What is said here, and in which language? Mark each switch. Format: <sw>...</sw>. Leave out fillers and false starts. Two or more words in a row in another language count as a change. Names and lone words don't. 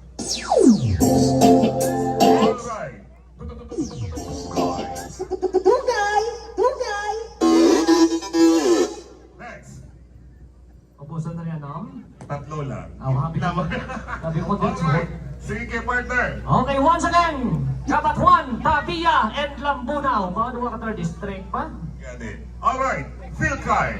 <en>Alright. Next.</en> <tl>Ubusan na rin, no? Tatlo lang. Happy na. Sabi ko din. Alright. Sige, partner.</tl> <en>Okay, once again, Kabatuan, Tabia, and Lambunaw.</en> <hil>Mga duwa ka third district pa. Ganit.</hil> <en>Alright. Field card.</en>